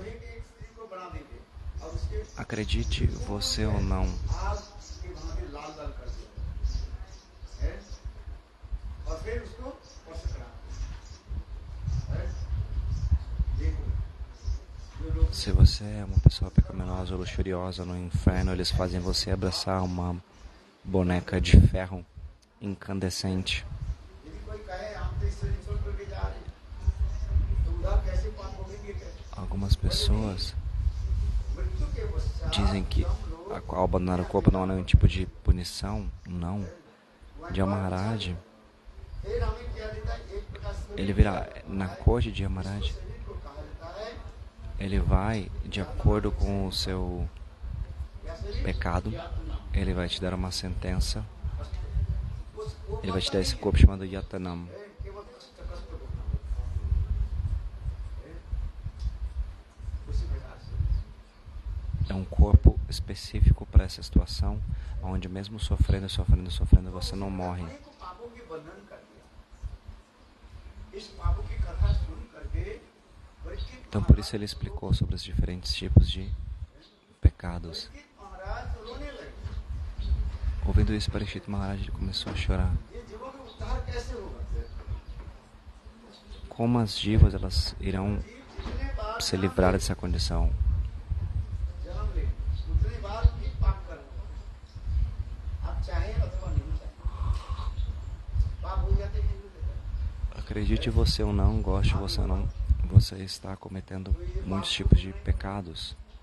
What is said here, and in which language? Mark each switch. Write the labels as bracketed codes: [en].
[hi] लोहे की एक स्त्री को बना देंगे और उसके [pt] Acredite você ou não, [hi] आग के भांति लाल लाल कर दिया है, और फिर उसको स्पर्श करा है। देखो जो लोग [pt] se você é uma pessoa pecaminosa ou luxuriosa no inferno, eles fazem você abraçar uma boneca de ferro incandescente. [hi] यदि कोई कहे हम तो ईश्वर छोड़ करके जा रहे हैं, तो उधर कैसे पाप भोगेंगे? कैसे? [pt] Algumas pessoas [hi] मृत्यु के पश्चात [pt] dizem que ao abandonar o corpo não é nenhum tipo de punição. Não. Yamaraj, [hi] फिर हमें क्या देता है? एक प्रकार से [pt] ele virá na corte de Yamaraj, [hi] शरीर को कहा जाता है [pt] ele vai de acordo com o seu [hi] या शरीर [pt] pecado, [hi] या अपना। [pt] ele vai te dar uma sentença, [hi] वो [pt] ele vai te dar esse corpo chamado Yatanam. [hi] केवल कष्ट कष्ट भोगना है। उसी प्रकार से [pt] É um corpo específico para essa situação, onde mesmo sofrendo, sofrendo, sofrendo, você não morre. [hi] अनेक पापों के वर्णन कर दिया। इस पापों की कथा सुन करके Parikshit [pt] Então por isso ele explicou sobre os diferentes tipos de pecados. [hi] महाराज रोने लगे। [pt] Ouvindo isso, Parikshit Maharaj ele começou a chorar. [hi] ये जीवों का उद्धार कैसे होगा? [pt] Como as divas elas irão [hi] जीव जितने बार [pt] se livrar dessa condição? [hi] जन्म ले उतने बार भी पाप करना, आप चाहें अथवा नहीं चाहें, पाप हो जाते हैं। [pt] Acredite você ou não, goste você ou não, você está cometendo muitos tipos de pecados.